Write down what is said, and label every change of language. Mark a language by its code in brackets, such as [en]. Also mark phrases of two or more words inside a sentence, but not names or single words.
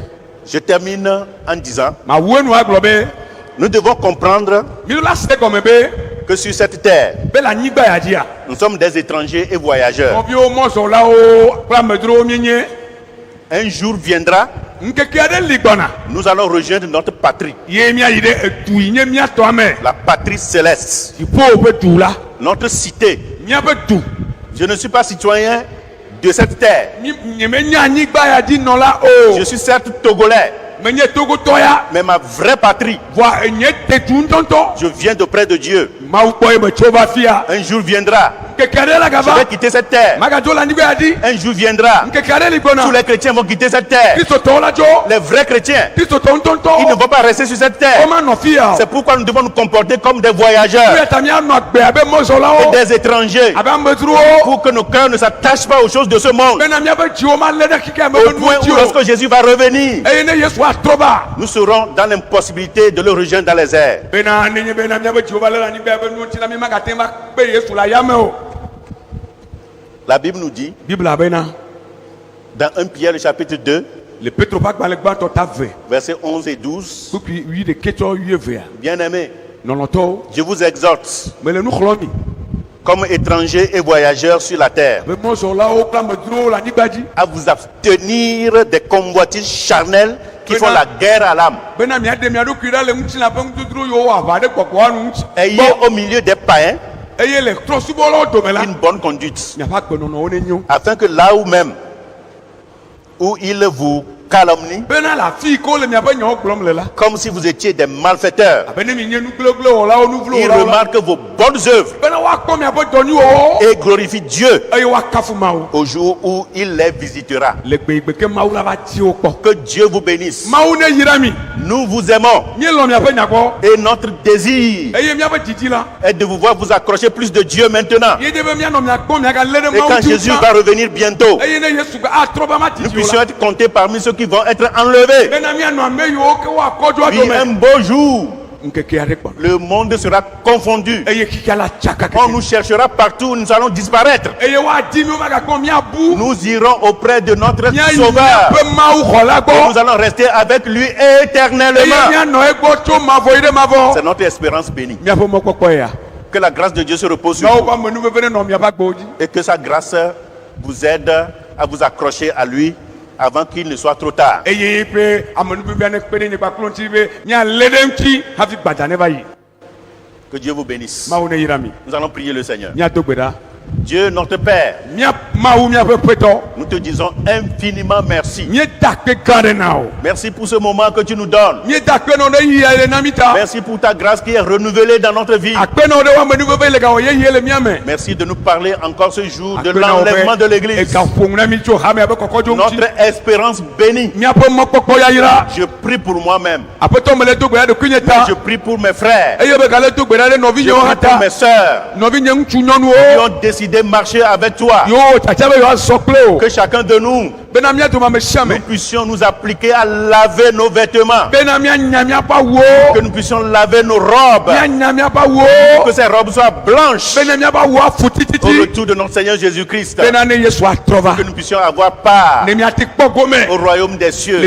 [fr] Je termine en disant, [ee] Mawu enu agblɔ be [fr] nous devons comprendre [ee] mi ɖo la se gɔme be [fr] que sur cette terre, [ee] be le anyigba ya dzia. [fr] nous sommes des étrangers et voyageurs. [ee] Nɔviwo mɔzɔlawo kple amedzrowo mienye. [fr] Un jour viendra, [ee] Ŋkeke aɖe li gbɔna. [fr] nous allons rejoindre notre patrie, [ee] Ye miayi ɖe edu yi nye miatɔa me. [fr] la patrie céleste, [ee] Dziƒo ƒe du la. [fr] notre cité. [ee] Miaƒe du. [fr] Je ne suis pas citoyen de cette terre. [ee] Nyemenya anyigba ya dzi nɔla o. [fr] Je suis certes togolais, [ee] Menye togotɔ ya. [fr] mais ma vraie patrie, [ee] Voa enye tetu ŋutɔŋutɔ. [fr] je viens d'auprès de Dieu. [ee] Mawu kpɔ ye me tso va fia. [fr] Un jour viendra, [ee] Ŋkeke aɖe la [fr] je [ee] gava. [fr] vais quitter cette terre. [ee] Magadzo le anyigba ya dzi. [fr] Un jour viendra, [ee] Ŋkeke aɖe li [fr] tous [ee] gbɔna. [fr] les chrétiens vont quitter cette terre. [ee] Kristotɔwo la dzo. [fr] Les vrais chrétiens, [ee] Kristotɔ [fr] ils ne [ee] ŋutɔŋutɔ. [fr] vont pas rester sur cette terre. [ee] Woma nɔ fia o. [fr] C'est pourquoi nous devons nous comporter comme des voyageurs [ee] Eya ta mianɔ agbe abe [fr] et [ee] mɔzɔlawo. [fr] des étrangers [ee] Abe amedzrowo. [fr] pour que nos cœurs ne s'attachent pas aux choses de ce monde. [ee] Bena miaƒe dziwo malé ɖe kike me [fr] Au [ee] be [fr] point [ee] nuwo [fr] où [ee] dzi o. [fr] lorsque Jésus va revenir, [ee] Eye ne Yesu atrɔ va. [fr] nous serons dans l'impossibilité de le rejoindre dans les airs. [ee] Bena nenye bena miaƒe dziwo va lé ɖe anyigba be nuwo ŋuti la mi magate va kpe Yesu le ayame o. [fr] La Bible nous dit, [ee] Bibla bena [fr] dans 1 Pierre le chapitre 2, [ee] le Petro ƒe agbalẽ gbãtɔ ta ve. [fr] versets 11 et 12, [ee] Kpukpui wi ɖeke tsɔ wi evea. [fr] bien-aimés, [ee] Nɔnɔtɔwo. [fr] je vous exhorte, [ee] Mele nu xlɔm mi. [fr] comme étrangers et voyageurs sur la terre, [ee] Be mɔzɔlawo kple amedzrowo le anyigba dzi. [fr] à vous abstenir des convoitises charnelles qui font la guerre à l'âme. [ee] Bena miaɖe mia ɖokui ɖa le ŋutilã ƒe ŋududru yiwo wɔ aʋa ɖe gbɔgbɔa nu ŋuti. [fr] Ayez au milieu des païens [ee] Eye le trɔ̃subɔlawo dome la. [fr] une bonne conduite, [ee] Miaƒe agbenɔnɔwo ne nyo. [fr] afin que là où même où ils vous calomnient, [ee] Bena le afi yi ke wole miaƒe nyawo gblɔm le la. [fr] comme si vous étiez des malfaiteurs, [ee] Abe ne mi nye nu gblẽgblẽ wɔlawo nu vlo [fr] ils [ee] wɔlawo la. [fr] remarquent vos bonnes œuvres [ee] Bena woakpɔ miaƒe dɔnyuwɔwɔ. [fr] et glorifient Dieu [ee] Eye woakafu Mawu. [fr] au jour où il les visitera. [ee] Le gbeigbe ke Mawu la va di wo kpɔ. [fr] Que Dieu vous bénisse. [ee] Mawu ne yra mi. [fr] Nous vous aimons [ee] Míelɔ miaƒe nyagbɔ. [fr] et notre désir [ee] Eye miaƒe didi la. [fr] est de vous voir vous accrocher plus de Dieu maintenant. [ee] Ye de be mianɔ miagbɔ miagalé ɖe [fr] Et [ee] Mawu [fr] quand [ee] dzi [fr] Jésus [ee] ŋutɔ. [fr] va revenir bientôt, [ee] Eye ne Yesu atrɔ be ma [fr] nous [ee] didi o [fr] puissions [ee] la. [fr] être comptés parmi ceux qui vont être enlevés. [ee] Bena mianɔ ame yiwo ke woakɔ dzo [fr] Puis un [ee] adome. [fr] beau jour, [ee] Ŋkeke aɖe gbɔna. [fr] le monde sera confondu. [ee] Eye kika la tsaka [fr] On [ee] keke. [fr] nous cherchera partout, nous allons disparaître. [ee] Eye woadi mi womagakpɔ miabu. [fr] Nous irons auprès de notre [ee] Miayi [fr] Sauveur. [ee] miaƒe Mawu xɔ la [fr] Et [ee] gbɔ. [fr] nous allons rester avec lui [ee] Eye [fr] éternellement. [ee] mianɔ egbɔ tso mavɔ yi ɖe mavɔ. [fr] C'est notre espérance bénie. [ee] Miaƒe mɔkpɔkpɔ ya. [fr] Que la grâce de Dieu se repose sur [ee] Mawu [fr] vous [ee] ƒe amenuveve ne nɔ miaƒe agbewo dzi. [fr] et que sa grâce vous aide à vous accrocher à lui avant qu'il ne soit trop tard. [ee] Eye ƒe amenuvevea ne kpe ɖe nye kpakplo ŋuti be mialé ɖe ŋuti hafi gbadza ne va yi. [fr] Que Dieu vous bénisse. [ee] Mawu ne yra mi. [fr] Nous allons prier le Seigneur. [ee] Miado gbe ɖa. [fr] Dieu notre Père, [ee] Mia Mawu miaƒe ƒetɔ. [fr] nous te disons infiniment merci. [ee] Mieda kpe gã ɖe na o. [fr] Merci pour ce moment que tu nous donnes. [ee] Mieda kpenɔ ɖe yi le na mi ta. [fr] Merci pour ta grâce qui est renouvelée dans notre vie. [ee] Akpenɔ ɖe wo amenuveve le gawɔ yeye le mia me. [fr] Merci de nous parler encore ce jour de [ee] Akpenɔ [fr] l'enlèvement de [ee] be [fr] l'Église. [ee] egaƒoŋ na mi tso hame abe kɔkɔdzo ŋuti. [fr] Notre espérance bénie. [ee] Miaƒe mɔkpɔkpɔ yayra. [fr] Je prie pour moi-même. [ee] Aƒetɔ mele do gbe ɖe ɖokui nye ta. [fr] Je prie pour mes frères. [ee] Eye be gale do gbe ɖa ɖe nɔvi [fr] Je [ee] nyewo [fr] prie [ee] hã [fr] pour [ee] ta. [fr] mes sœurs [ee] Nɔvi nye ŋutsu [fr] qui [ee] nyɔnuwo. [fr] ont décidé de marcher avec toi. [ee] Yo tsatsa be yewoazɔ kple o. [fr] Que chacun de nous nous puissions nous appliquer à laver nos vêtements, que nous puissions laver nos robes, que ces robes soient blanches au retour de notre Seigneur Jésus-Christ, que nous puissions avoir part au royaume des cieux.